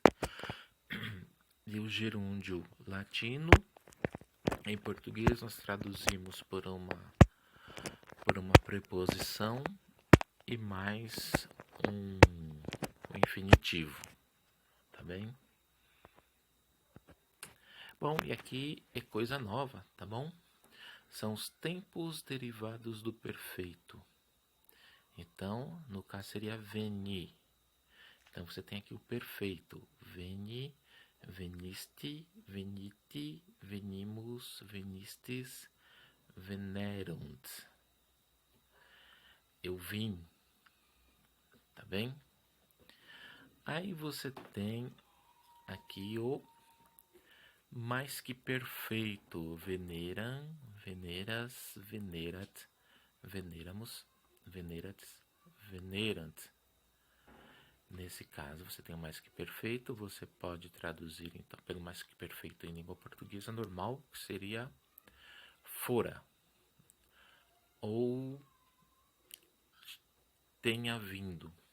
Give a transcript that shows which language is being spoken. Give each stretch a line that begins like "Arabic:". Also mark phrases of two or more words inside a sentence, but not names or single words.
Portuguese: E o gerúndio latino, em português, nós traduzimos por uma preposição e mais um infinitivo, tá bem? Bom, e aqui é coisa nova, tá bom? São os tempos derivados do perfeito. Então, no caso seria veni. Então, você tem aqui o perfeito.
Latin: Veni, venisti, veniti, venimus, venistes, venerunt.
Portuguese: Eu vim. Tá bem? Aí você tem aqui o mais que perfeito.
Latin: Veneram, veneras, venerat, veneramus, veneratis, venerant.
Portuguese: Nesse caso, você tem o mais que perfeito. Você pode traduzir, então, pelo mais que perfeito em língua portuguesa normal, que seria fora. Ou tenha vindo.